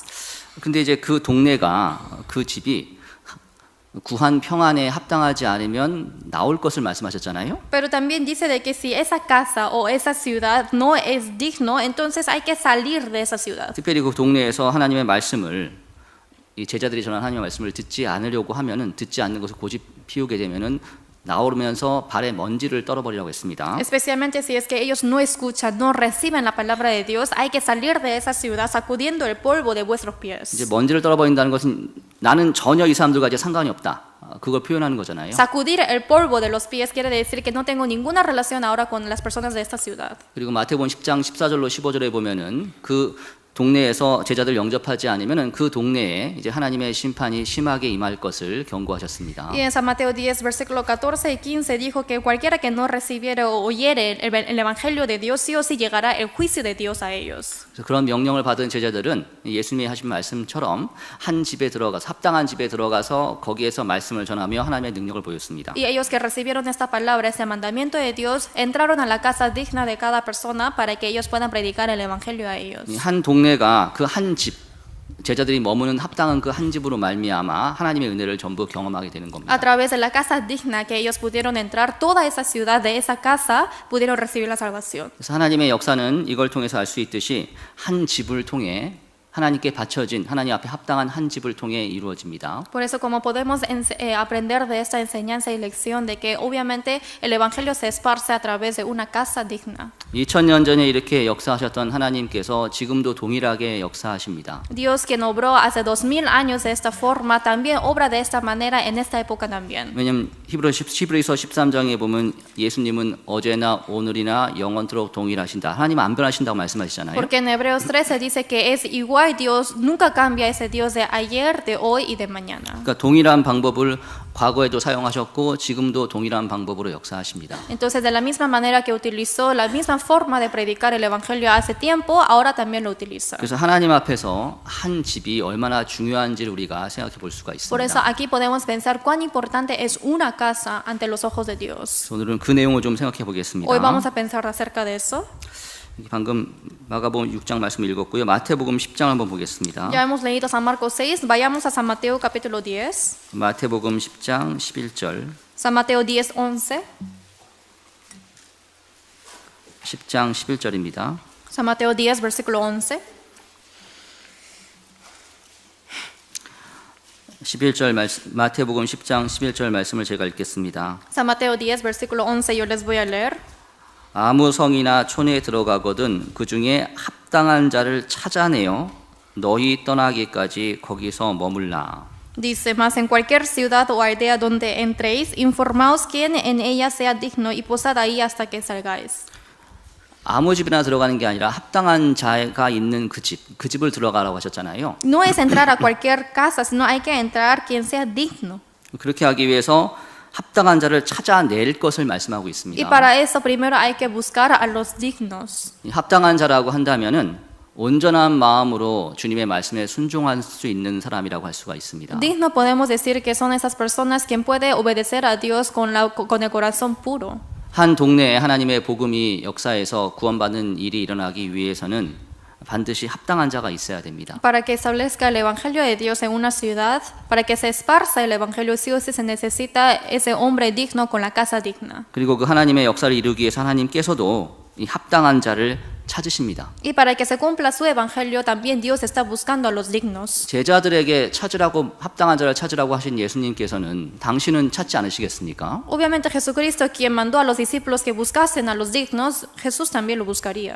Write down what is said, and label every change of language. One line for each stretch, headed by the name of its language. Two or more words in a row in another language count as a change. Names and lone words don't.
Korean: 근데 이제 그 동네가 그 집이 구한 평안에 합당하지 않으면 나올 것을 말씀하셨잖아요.
Spanish: Pero también dice de que si esa casa o esa ciudad no es digno, entonces hay que salir de esa ciudad.
Korean: 특별히 그 동네에서 하나님의 말씀을 이 제자들이 전한 하나님의 말씀을 듣지 않으려고 하면은 듣지 않는 것을 고집 피우게 되면은 나오면서 발에 먼지를 떨어버리라고 했습니다.
Spanish: Especialmente si es que ellos no escuchan, no reciben la palabra de Dios, hay que salir de esa ciudad sacudiendo el polvo de vuestros pies.
Korean: 이제 먼지를 떨어버린다는 것은 나는 전혀 이 사람들과 이제 상관이 없다. 그걸 표현하는 거잖아요.
Spanish: Sacudir el polvo de los pies quiere decir que no tengo ninguna relación ahora con las personas de esta ciudad.
Korean: 그리고 마태복음 10장 14절로 15절에 보면은 그 동네에서 제자들 영접하지 않으면은 그 동네에 이제 하나님의 심판이 심하게 임할 것을 경고하셨습니다.
Spanish: Y en San Mateo 10, versículo 14 y 15 dijo que cualquiera que no recibiera o oyere el evangelio de Dios, sí o sí llegará el juicio de Dios a ellos.
Korean: 그래서 그런 명령을 받은 제자들은 예수님이 하신 말씀처럼 한 집에 들어가서 합당한 집에 들어가서 거기에서 말씀을 전하며 하나님의 능력을 보였습니다.
Spanish: Y ellos que recibieron esta palabra, este mandamiento de Dios, entraron a la casa digna de cada persona para que ellos puedan predicar el evangelio a ellos.
Korean: 한 동네가 그 한 집 제자들이 머무는 합당한 그 한 집으로 말미암아 하나님의 은혜를 전부 경험하게 되는 겁니다.
Spanish: A través de la casa digna que ellos pudieron entrar, toda esa ciudad de esa casa pudieron recibir la salvación.
Korean: 그래서 하나님의 역사는 이걸 통해서 알 수 있듯이 한 집을 통해 하나님께 바쳐진 하나님 앞에 합당한 한 집을 통해 이루어집니다.
Spanish: Por eso como podemos aprender de esta enseñanza y lección de que obviamente el evangelio se esparce a través de una casa digna.
Korean: 2000년 전에 이렇게 역사하셨던 하나님께서 지금도 동일하게 역사하십니다.
Spanish: Dios quien obró hace 2000 años de esta forma también obra de esta manera en esta época también.
Korean: 왜냐하면 히브리서 13장에 보면 예수님은 어제나 오늘이나 영원토록 동일하신다. 하나님 안 변하신다고 말씀하시잖아요.
Spanish: Porque en Hebreos 13 dice que es igual Dios, nunca cambia ese Dios de ayer, de hoy y de mañana.
Korean: 그러니까 동일한 방법을 과거에도 사용하셨고 지금도 동일한 방법으로 역사하십니다.
Spanish: Entonces, de la misma manera que utilizó la misma forma de predicar el evangelio hace tiempo, ahora también lo utiliza.
Korean: 그래서 하나님 앞에서 한 집이 얼마나 중요한지를 우리가 생각해 볼 수가
Spanish: Por eso
Korean: 있습니다.
Spanish: aquí podemos pensar cuán importante es una casa ante los ojos de Dios.
Korean: 오늘은 그 내용을 좀 생각해 보겠습니다.
Spanish: Hoy vamos a pensar acerca de eso.
Korean: 방금 마가복음 6장 말씀 읽었고요. 마태복음 10장 한번 보겠습니다.
Spanish: Ya hemos leído San Marcos 6, vayamos a San Mateo capítulo 10.
Korean: 마태복음 10장 11절,
Spanish: San Mateo 10, 11.
Korean: 10장 11절입니다.
Spanish: San Mateo 10, versículo 11.
Korean: 11절 말씀, 마태복음 10장 11절 말씀을 제가 읽겠습니다.
Spanish: San Mateo 10, versículo 11, yo les voy a leer.
Korean: 아무 성이나 촌에 들어가거든 그 중에 합당한 자를 찾아내어 너희 떠나기까지 거기서 머물라.
Spanish: Dice, mas en cualquier ciudad o aldea donde entréis, informaos quién en ella sea digno y posad ahí hasta que salgáis.
Korean: 아무 집이나 들어가는 게 아니라 합당한 자가 있는 그 집을 들어가라고 하셨잖아요.
Spanish: No es entrar a cualquier casa, sino hay que entrar quien sea digno.
Korean: 그렇게 하기 위해서 합당한 자를 찾아낼 것을 말씀하고
Spanish: Y
Korean: 있습니다.
Spanish: para eso primero hay que buscar a los dignos.
Korean: 이 합당한 자라고 한다면은 온전한 마음으로 주님의 말씀에 순종할 수 있는 사람이라고 할 수가 있습니다.
Spanish: Digno podemos decir que son esas personas quien puede obedecer a Dios con el corazón puro.
Korean: 한 동네에 하나님의 복음이 역사에서 구원받는 일이 일어나기 위해서는 반드시 합당한 자가 있어야 됩니다.
Spanish: Para que establezca el evangelio de Dios en una ciudad, para que se esparza el evangelio sí o sí se necesita ese hombre digno con la casa digna.
Korean: 그리고 그 하나님의 역사를 이루기 위해서 하나님께서도 이 합당한 자를 찾으십니다.
Spanish: Y para que se cumpla su evangelio también Dios está buscando a los dignos.
Korean: 제자들에게 찾으라고 합당한 자를 찾으라고 하신 예수님께서는 당신은 찾지 않으시겠습니까?
Spanish: Obviamente Jesucristo quien mandó a los discípulos que buscasen a los dignos, Jesús también lo buscaría.